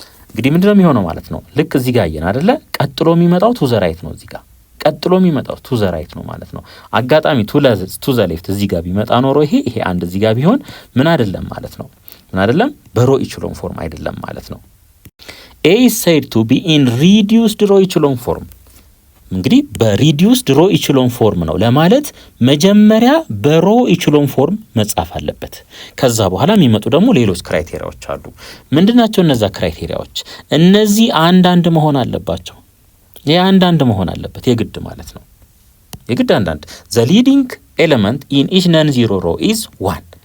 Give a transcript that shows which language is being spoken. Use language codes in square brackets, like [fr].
[am] እንግዲህ ምንድነው የሚሆነው ማለት ነው? ልክ እዚህ ጋር አየን አይደለ? ቀጥሎ የሚመጣው [en] to the right [am] ነው። እዚህ ጋር ቀጥሎ የሚመጣው to the right ነው ማለት ነው። አጋጣሚ [en] to the left [am] እዚህ ጋር ቢመጣ ኖሮ ይሄ አንድ እዚህ ጋር ቢሆን ምን አይደለም ማለት ነው? ምን አይደለም? በሮ ኢችሎን ፎርም አይደለም ማለት ነው። [en] A is said to be in reduced row echelon form. [am] እንግዲህ በሪዲዩስድ ሮ ኢችሎን ፎርም ነው ለማለት መጀመሪያ በሮ ኢችሎን ፎርም መጻፍ አለበት። ከዛ በኋላ የሚመጡ ደግሞ ሌሎች ክራይቴሪያዎች አሉ። ምንድናቸው እነዛ ክራይቴሪያዎች? እነዚህ አንዳንድ መሆን አለባቸው። አንዳንድ መሆን አለበት የግድ ማለት ነው። የግድ አንዳንድ [en] the leading element in each non-zero row is 1.